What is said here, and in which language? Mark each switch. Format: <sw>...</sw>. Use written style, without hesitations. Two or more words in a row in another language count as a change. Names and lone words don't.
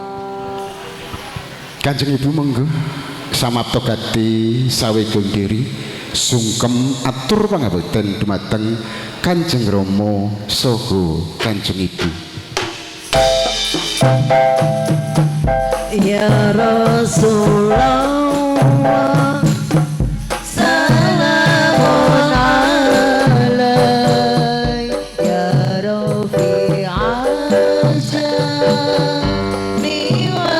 <jv>Kanjeng Ibu monggo samapta gati sawegung diri sungkem atur pangabekten dumateng Kanjeng Rama saha Kanjeng Ibu.</jv> <ar>يا رسول الله سلام عليك يا رفيع الشان و</ar>